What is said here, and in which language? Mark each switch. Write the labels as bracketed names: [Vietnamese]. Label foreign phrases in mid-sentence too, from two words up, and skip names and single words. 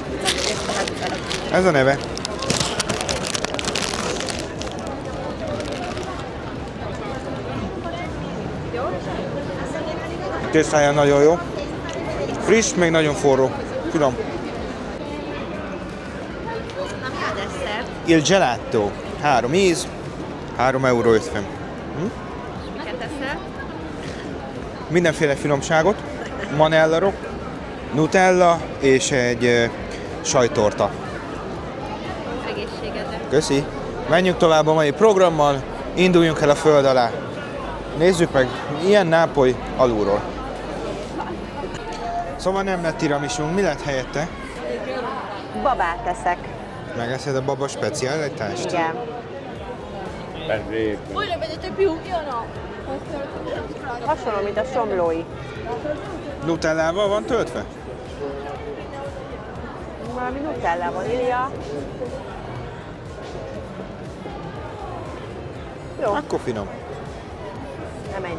[Hungarian] Ez a neve. Tésztája nagyon jó. Friss, még nagyon forró. Tudom. Nem kell desszert. [Italian] Il gelato. 3 íz, 3,50 €. [Hungarian] És miket eszel? Mindenféle finomságot. Manellarok, Nutella és egy sajttorta. Egészségedre. Köszi. Menjünk tovább a mai programmal, induljunk el a föld alá. Nézzük meg, ilyen Nápoly alulról. Szóval nem lett tiramisunk, mi lett helyette? Babát eszek. Megeszed a baba specialitást? Igen. [Italian] Voi ne vedete più? Io no. [Hungarian] Hasonló, mint a somlói. Nutellával van töltve? Valami nutella, vanília. Jó, Akkor finom. nem menj.